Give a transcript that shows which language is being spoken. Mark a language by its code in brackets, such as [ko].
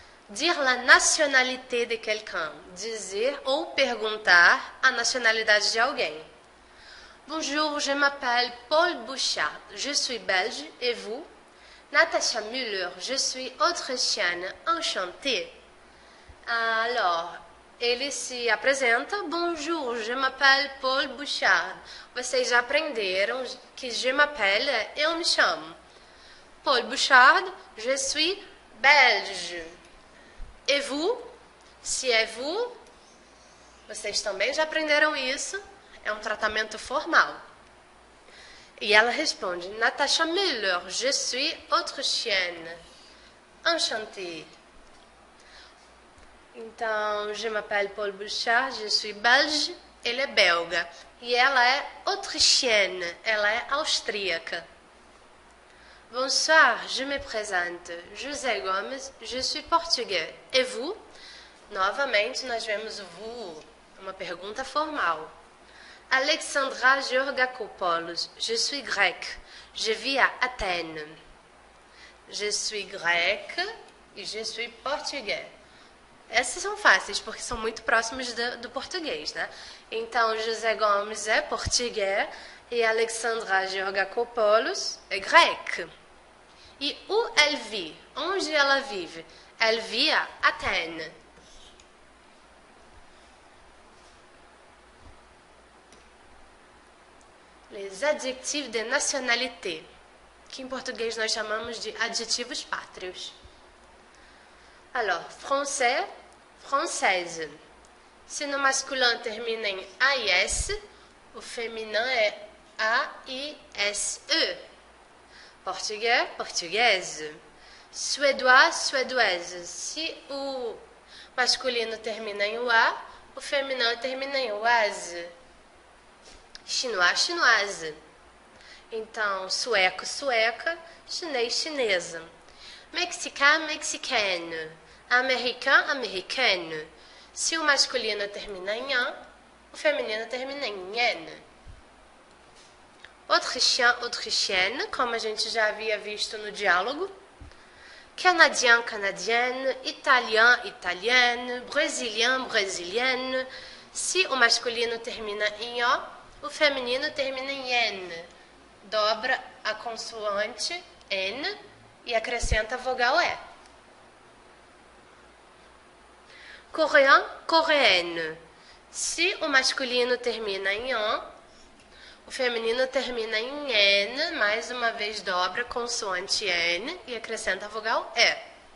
[fr] Dire la nationalité de quelqu'un. [pt] Dizer ou perguntar a nacionalidade de alguém. [fr] Bonjour, je m'appelle Paul Bouchard. Je suis belge. Et vous? Natacha Müller. Je suis autrichienne. Enchantée. Alors, [pt] ele se apresenta. [fr] Bonjour, je m'appelle Paul Bouchard. [pt] Vocês já aprenderam que [fr] je m'appelle, [pt] eu me chamo. [fr] Paul Bouchard, je suis belge. Et vous? [pt] Se é vous, vocês também já aprenderam isso. É um tratamento formal. E ela responde, Natacha Müller, [fr] je suis autrichienne. Enchantée. Então, je m'appelle Paul Bouchard, je suis belge, [pt] ele é belga. E ela é autrichienne, ela é austríaca. [fr] Bonsoir, je me présente. José Gomes, je suis portugais. Et vous? [pt] Novamente, nós vemos o vous, uma pergunta formal. [fr] Alexandra Georgakopoulos, je suis grec. Je vis à Athènes. Je suis grec e je suis portugais. [pt] Essas são fáceis, porque são muito próximos do português, né? Então, José Gomes é português e Alexandra Georgakopoulos é grec. [fr] E où elle vit? [pt] Onde ela vive? [fr] Elle vit à Athènes. Les adjectifs de nationalité, [pt] que em português nós chamamos de adjetivos pátrios. [fr] Alors, français, française. [pt] Se no masculin termina em AIS, o feminino é AISE. [fr] Português, portugaise. Suédois, suédoise. [pt] Se o masculino termina em UA, o feminino termina em UASE. [fr] Chinois, chinoise. [pt] Então, sueco, sueca, chinês, chinesa. Mexicano, mexicano. Americano, americano. Se o masculino termina em an, o feminino termina em en. [fr] Autrichien, autrichienne, [pt] como a gente já havia visto no diálogo. [fr] Canadien, canadienne. Italien, italienne. Brésilien, brésilienne. [pt] Se o masculino termina em o, o feminino termina em en. Dobra a consoante N e acrescenta a vogal E. [fr] Coréen, coréenne. [pt] Se o masculino termina em on, o feminino termina em N, mais uma vez dobra a consoante N e acrescenta a vogal E.